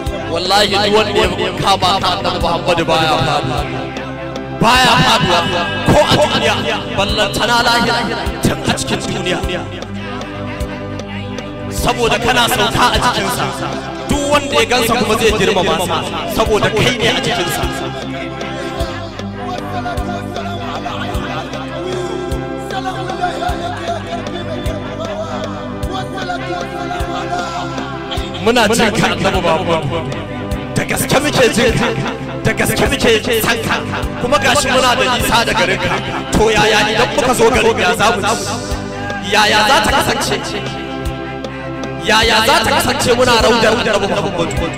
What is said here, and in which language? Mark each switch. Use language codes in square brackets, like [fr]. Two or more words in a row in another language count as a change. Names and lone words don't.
[ha] Wallahi duk wanda ya kama ka Annabi Muhammad baya faduwa. Baya faduwa ko a duniya, ballantana lahira, tun a cikin duniya. Saboda kana sauka a cikinsa, duk wanda ya gansa kuma zai girmama sa, saboda kai ne a cikinsa. [ar] والصلاة والسلام على عين الطويل. سلام الله عليك يا كريم الكريم. والصلاة والسلام على عين [ha] Muna jin ka, Annabi Muhammad. Da gaske muke jin ka. Da gaske muke san ka. Kuma gashi muna da nisa da garin ka. To, yaya idan muka zo garin, ya za mu ci? Yaya za ta kasance? Yaya za ta kasance muna raudar Annabi Muhammad?